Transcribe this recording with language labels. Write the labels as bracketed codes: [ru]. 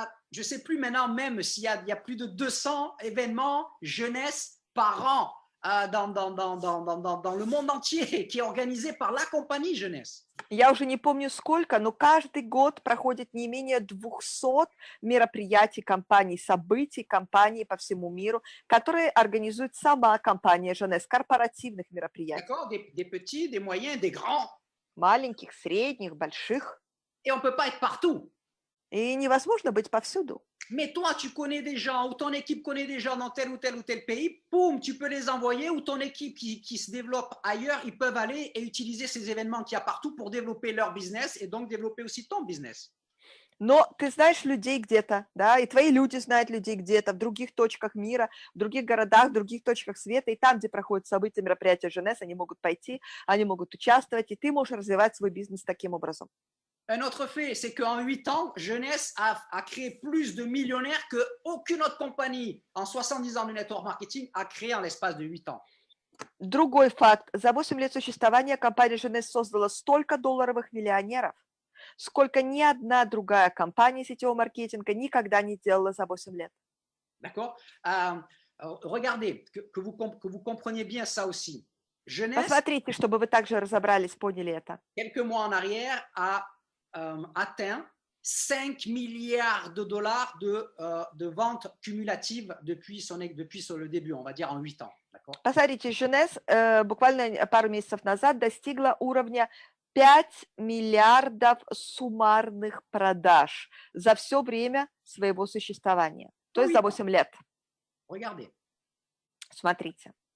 [fr] je sais plus maintenant même il y a plus de 200 événements jeunesse par an dans le monde entier qui est organisé par la compagnie Jeunesse. [ru] Я уже не помню сколько, но каждый год проходит не менее 200 мероприятий компаний, событий компаний по всему миру, которые организует сама компания Jeunesse, корпоративных мероприятий. [fr] D'accord? Des petits, des moyens, des grands. [ru] Маленьких, средних, больших. [fr] Et on peut pas être partout. [ru] И невозможно быть повсюду. [fr] Mais toi, tu connais des gens, ou ton équipe connaît des gens dans tel ou tel pays, boum, tu peux les envoyer, ou ton équipe qui se développe ailleurs, ils peuvent aller et utiliser ces événements qu'il y a partout pour développer leur business et donc développer aussi ton business. [ru] Но ты знаешь людей где-то, да, и твои люди знают людей где-то, в других точках мира, в других городах, в других точках света, и там, где проходят события, мероприятия Jeunesse, они могут пойти, они могут участвовать, и ты можешь развивать свой бизнес таким образом. [fr] Un autre fait, c'est qu'en 8 ans, Jeunesse a créé plus de millionnaires qu'aucune autre compagnie en 70 ans de network marketing a créé en l'espace de 8 ans. [ru] Другой факт. За 8 лет существования компания Jeunesse создала столько долларовых миллионеров, сколько ни одна другая компания сетевого маркетинга никогда не делала за 8 лет. [fr] D'accord? Regardez, que vous compreniez bien ça aussi. Jeunesse, [ru] Посмотрите, чтобы вы также разобрались, поняли это. [fr] quelques mois en arrière, a atteint 5 milliards de dollars de ventes cumulatives depuis le début, on va dire en 8 ans. [ru] Посмотрите, Jeunesse буквально пару месяцев назад достигла уровня 5 миллиардов суммарных продаж за все время своего существования, то есть за 8 лет. [fr] Regardez. [ru] Смотрите.